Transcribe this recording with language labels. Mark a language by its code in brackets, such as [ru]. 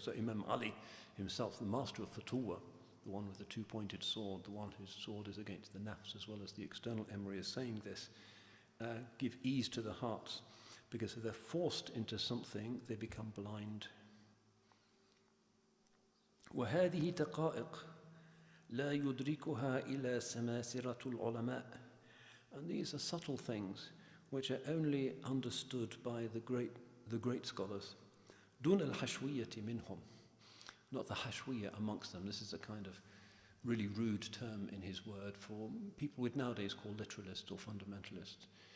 [en] So Imam Ali himself, the master of Fatwa, the one with the two-pointed sword, the one whose sword is against the nafs as well as the external emery, is saying this. Give ease to the hearts, because if they're forced into something, they become blind. [ar] وهذه دقائق لا يدركها إلا سماسرة العلماء. [en] And these are subtle things which are only understood by the great scholars. [ar] دون الحشوية منهم. [en] Not the hashwiyya amongst them. This is a kind of really rude term in his word for people we'd nowadays call literalists or fundamentalists.